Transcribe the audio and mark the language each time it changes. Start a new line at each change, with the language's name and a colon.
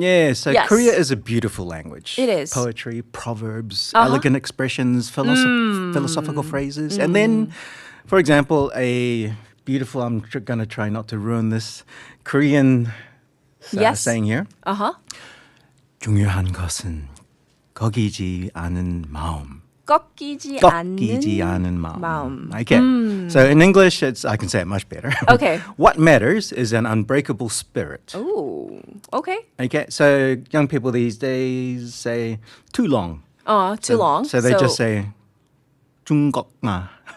English: Yeah, so yes. Korea is a beautiful language. It is. Poetry, proverbs, elegant expressions, philosophical phrases. And then, for example, a beautiful, I'm going to try not to ruin this, Korean saying here.
Korean: 중요한 것은 꺾이지 않은 마음. 꺾이지 않은 마음.
English: Okay. So in English, I can say it much better. Okay. What matters is an unbreakable spirit. Oh, okay. Okay. So young people these days say too long. Too long. So they just say 중국마.